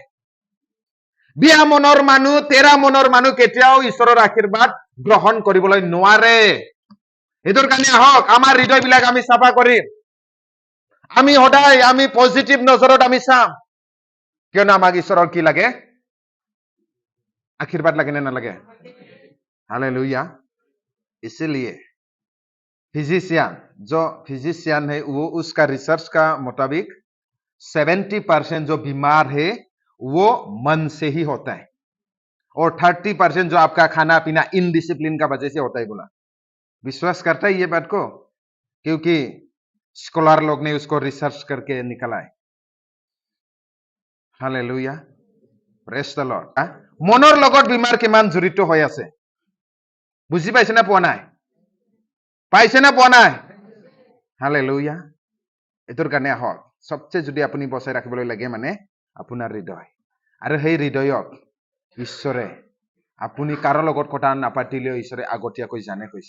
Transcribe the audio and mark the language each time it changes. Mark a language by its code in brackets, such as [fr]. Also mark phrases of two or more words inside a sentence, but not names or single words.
[as] বিয়া মনৰ মানুহ, তেৰা মনৰ মানুহ কেতিয়াও ঈশ্বৰৰ আশীৰ্বাদ গ্ৰহণ কৰিবলৈ নোৱাৰে। সেইটোৰ কাৰণে আহক আমাৰ হৃদয়বিলাক আমি চাফা কৰিম। আমি সদায় আমি পজিটিভ নজৰত আমি চাম, কিয়নো আমাক ঈশ্বৰৰ কি লাগে? [hi] आशीर्वाद लगे ना लगे? हालेलुया। इसीलिए फिजिशियन है वो उसका रिसर्च का मुताबिक 70% जो बीमार है वो मन से ही होता है, और 30% जो आपका खाना पीना इनडिसिप्लिन का वजह से होता है बोला। विश्वास करता है ये बात को? क्योंकि स्कॉलर लोग ने उसको रिसर्च करके निकाला है। हालेलुया, [en] Praise the Lord. [as] মনৰ লগত বিমাৰ কিমান জড়িত হৈ আছে বুজি পাইছে না পোৱা নাই? পাইছে না পোৱা নাই? হালেলুয়া। এটোৰ কাৰণে আহক সবচেয়ে যদি আপুনি বচাই ৰাখিবলৈ লাগে মানে আপোনাৰ হৃদয়, আৰু সেই হৃদয়ক ঈশ্বৰে আপুনি কাৰো লগত কথা নাপাতিলেও ঈশ্বৰে আগতীয়াকৈ জানে কৈছে।